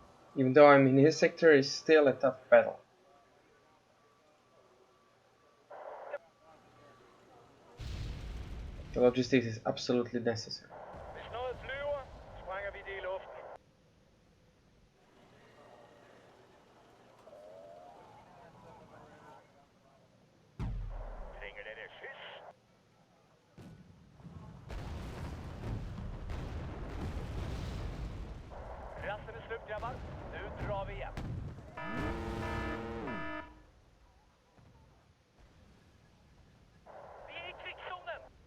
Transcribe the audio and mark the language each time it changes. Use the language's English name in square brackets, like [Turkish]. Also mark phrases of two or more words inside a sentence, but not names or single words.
[English] Even though I'm in his sector, it's still a tough battle. The logistics is absolutely necessary. [Danish] Hvis noget flyver, sprænger vi det i luften. Trænger det skyss? [Swedish] Rasten är slut, grabbar. Nu drar vi igen. Vi är i krigszonen!